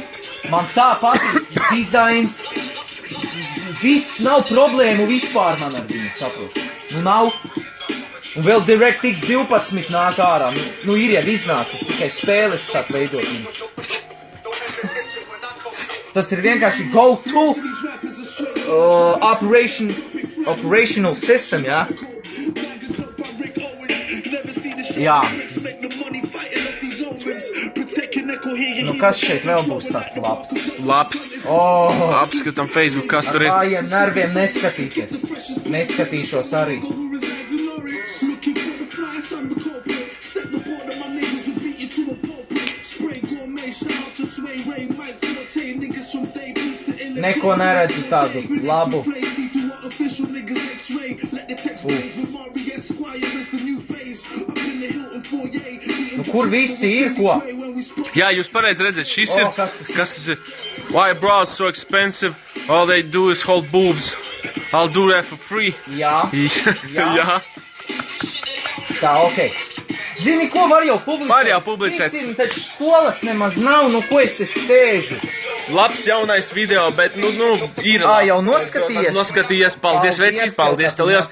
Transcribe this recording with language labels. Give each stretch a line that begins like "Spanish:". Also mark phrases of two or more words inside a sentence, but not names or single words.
Latvian: Man tā patīk dizains. Viss nav problēmu vispār man ar viņu, saprotu. Nu nav. Un vēl DirectX 12 nāk ārā. Nu ir jau iznācis, tikai spēles sāk veidot viņu. Tas ir vienkārši
English: go-to operational system,
Latvian: jā? Jā. Nu kas šeit vēl būs tāds labs? Apskatam Facebook, kas tur ir. Ar kājiem nerviem neskatīties. Neskatīšos arī. Neko neredzu tādu labu. Nu, kur visi ir, ko? Jā, jūs pareizi redzat, šis ir... Kas tas ir?
English: Why bras so expensive? All they do is hold boobs. I'll do that for free.
Latvian: Jā. Jā. Tā, okei. Zini, ko var jau publicēt? Var jau publicēt. Visiem taču skolas nemaz nav, nu ko es te sēžu? labs jaunais video, bet, ir labs. Jau noskatījies? Noskatījies, paldies, vecīt, paldies, tev liels.